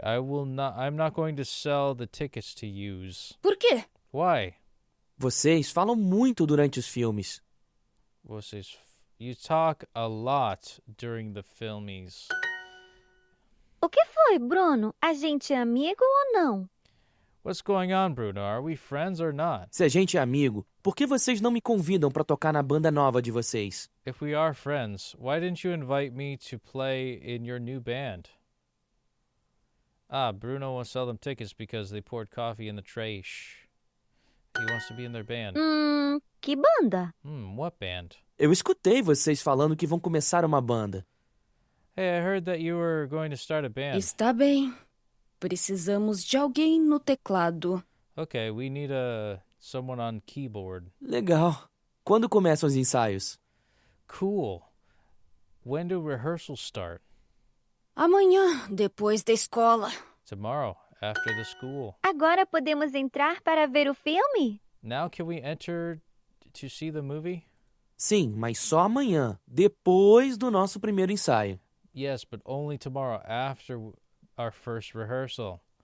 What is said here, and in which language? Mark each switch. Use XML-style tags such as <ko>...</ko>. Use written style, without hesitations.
<en>I'm not going to sell the tickets to use.</en> <pt>Por quê?</pt> <en>Why?</en> <pt>Vocês falam muito durante os filmes.</pt> <en>You talk a lot during the filmies.</en> <pt>O que foi, Bruno? A gente é amigo ou não?</pt> <en>What's going on, Bruno? Are we friends or not?</en> <pt>Se a gente é amigo, por que vocês não me convidam para tocar na banda nova de vocês?</pt> <en>If we are friends, why didn't you invite me to play in your new band? Bruno won't sell them tickets because they poured coffee in the trash. He wants to be in their band.</en> <pt>Que banda?</pt> <en>What band?</en> <pt>Eu escutei vocês falando que vão começar uma banda.</pt> <en>Hey, I heard that you were going to start a band.</en> <pt>Está bem. Precisamos de alguém no teclado.</pt> <en>Okay, we need someone on keyboard.</en> <pt>Legal. Quando começam os ensaios?</pt> <en>Cool. When do rehearsals start?</en> <pt>Amanhã, depois da escola.</pt> <en>Tomorrow, after the school.</en> <pt>Agora podemos entrar para ver o filme?</pt> <en>Now can we enter to see the movie?</en> <pt>Sim, mas só amanhã, depois do nosso primeiro ensaio.</pt> <en>Yes, but only tomorrow after our first rehearsal.</en>